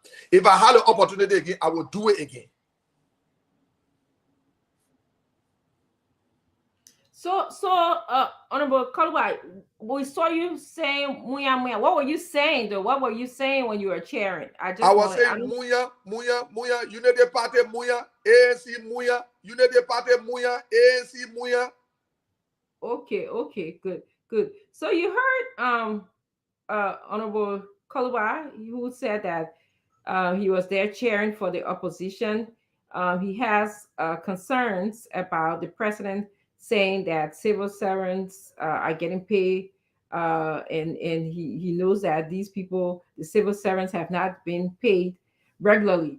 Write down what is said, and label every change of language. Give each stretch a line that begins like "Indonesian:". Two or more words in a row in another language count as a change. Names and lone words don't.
English: If I had an opportunity again, I would do it again. So, Honorable Kolubai, we saw you saying "muya muya." What were you saying though? What were you saying when you were cheering? I was saying "muya muya muya." Unity Party muya, ANC muya. Unity Party muya, ANC muya. Okay, good. So you heard Honorable Kolubai, who said that he was there cheering for the opposition. He has concerns about the president saying that civil servants are getting paid, and he knows that these people, the civil servants, have not been paid regularly.